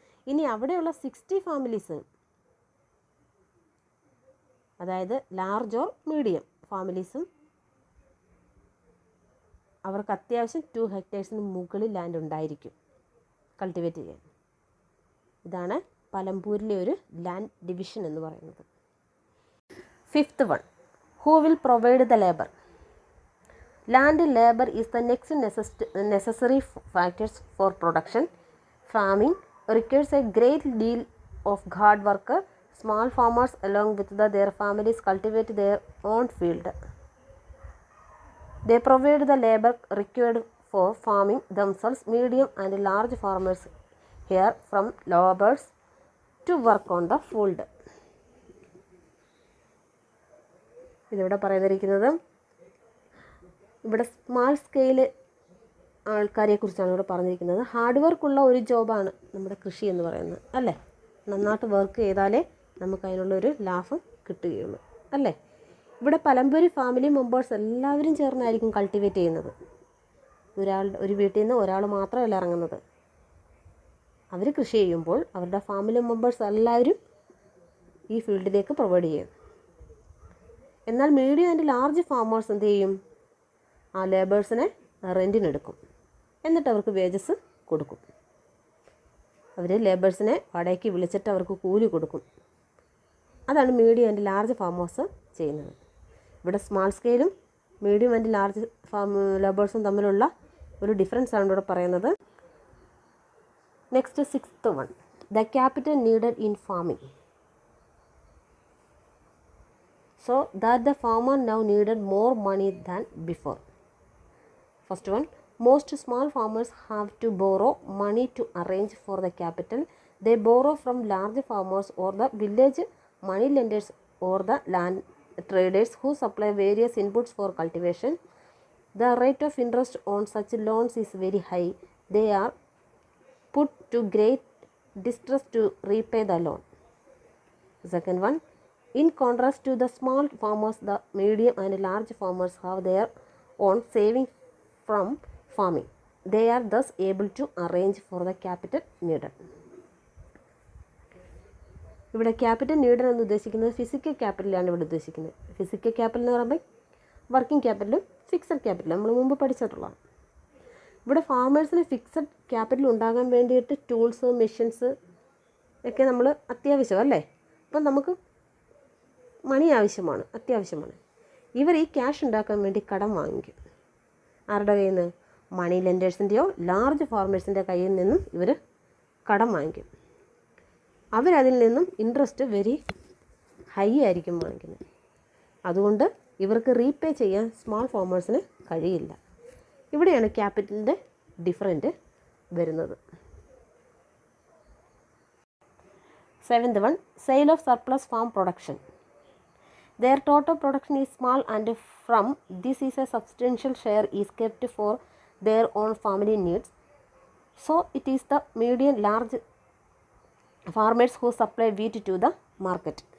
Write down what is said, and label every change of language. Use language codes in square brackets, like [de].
[ml] ഇനി അവിടെയുള്ള 60 ഫാമിലീസ്, അതായത് ലാർജ് ഓർ മീഡിയം ഫാമിലീസും, അവർക്ക് അത്യാവശ്യം 2 ഹെക്ടേഴ്സിന് മുകളിൽ ലാൻഡ് ഉണ്ടായിരിക്കും കൾട്ടിവേറ്റ് ചെയ്യാൻ. ഇതാണ് പലമ്പൂരിലെ ഒരു ലാൻഡ് ഡിവിഷൻ എന്ന് പറയുന്നത്. [en] 5th one, who will provide the labor? Land labor is the next necessary factors for production. Farming requires a great deal of hard work. Small farmers along with their families cultivate their own field. They provide the labor required for farming themselves. Medium and large farmers hire from laborers to work on the field. [ml] ഇതിവിടെ പറയുന്നിരിക്കുന്നത്, ഇവിടെ small scale ആൾക്കാരെ കുറിച്ചാണ് ഇവിടെ പറഞ്ഞിരിക്കുന്നത്. Hard വർക്കുള്ള ഒരു ജോബാണ് നമ്മുടെ കൃഷി എന്ന് പറയുന്നത് അല്ലേ. നന്നായിട്ട് വർക്ക് ചെയ്താലേ നമുക്ക് അതിനുള്ളൊരു ലാഭം കിട്ടുകയുള്ളൂ അല്ലേ. ഇവിടെ പലമ്പൂരി ഫാമിലി മെമ്പേഴ്സ് എല്ലാവരും ചേർന്നായിരിക്കും കൾട്ടിവേറ്റ് ചെയ്യുന്നത്. ഒരു വീട്ടിൽ നിന്ന് ഒരാൾ മാത്രമല്ല ഇറങ്ങുന്നത്. അവർ കൃഷി ചെയ്യുമ്പോൾ അവരുടെ ഫാമിലി മെമ്പേഴ്സ് എല്ലാവരും ഈ ഫീൽഡിലേക്ക് പ്രൊവൈഡ് ചെയ്യും. എന്നാൽ മീഡിയം ആൻഡ് ലാർജ് ഫാമേഴ്സ് എന്ത് ചെയ്യും, ആ ലേബേഴ്സിനെ റെൻറ്റിനെടുക്കും, എന്നിട്ട് അവർക്ക് വേജസ് കൊടുക്കും. അവർ ലേബേഴ്സിനെ വാടകയ്ക്ക് വിളിച്ചിട്ട് അവർക്ക് കൂലി കൊടുക്കും. അതാണ് മീഡിയം ആൻഡ് ലാർജ് ഫാമേഴ്സ് ചെയ്യുന്നത്. ഇവിടെ സ്മാൾ സ്കെയിലും മീഡിയം ആൻഡ് ലാർജ് ലേബേഴ്സും തമ്മിലുള്ള ഒരു ഡിഫറൻസ് ആണ് ഇവിടെ പറയുന്നത്. [en] Next 6th one, the capital needed in farming. So that the farmer now needed more money than before. First one, most small farmers have to borrow money to arrange for the capital. They borrow from large farmers or the village money lenders or the land traders who supply various inputs for cultivation. The rate of interest on such loans is very high. They are put to great distress to repay the loan. Second one, in contrast to the small farmers, the medium and large farmers have their own savings from farming. They are thus able to arrange for the capital needed. [ml] ഇവിടെ capital needed എന്ന് ഉദ്ദേശിക്കുന്നത് physical ക്യാപിറ്റലാണ് ഇവിടെ ഉദ്ദേശിക്കുന്നത്. Physical capital എന്ന് പറയുമ്പോൾ working ക്യാപിറ്റലും fixed ക്യാപിറ്റലും നമ്മൾ മുമ്പ് പഠിച്ചിട്ടുള്ളതാണ്. ഇവിടെ ഫാമേഴ്സിന് ഫിക്സഡ് ക്യാപിറ്റൽ ഉണ്ടാകാൻ വേണ്ടിയിട്ട് ടൂൾസ്, മെഷീൻസ് ഒക്കെ നമ്മൾ അത്യാവശ്യം അല്ലേ. അപ്പം നമുക്ക് മണി അത്യാവശ്യമാണ്. ഇവർ ഈ ക്യാഷ് ഉണ്ടാക്കാൻ വേണ്ടി കടം വാങ്ങിക്കും. ആരുടെ കയ്യിൽ നിന്ന്? മണി ലെൻഡേഴ്സിൻ്റെയോ ലാർജ് ഫാർമേഴ്സിൻ്റെ കയ്യിൽ നിന്നും ഇവർ കടം വാങ്ങിക്കും. അവരതിൽ നിന്നും ഇൻട്രസ്റ്റ് വെരി ഹൈ ആയിരിക്കും വാങ്ങിക്കുന്നത്. അതുകൊണ്ട് ഇവർക്ക് റീപേ ചെയ്യാൻ സ്മാൾ ഫാമേഴ്സിന് കഴിയില്ല. ഇവിടെയാണ് ക്യാപിറ്റലിൻ്റെ ഡിഫറൻറ്റ് വരുന്നത്. [en] 7th one, sale of surplus farm production. Their total production is small and from this is a substantial share is kept for their own family needs. So it is the medium large farmers who supply wheat to the market.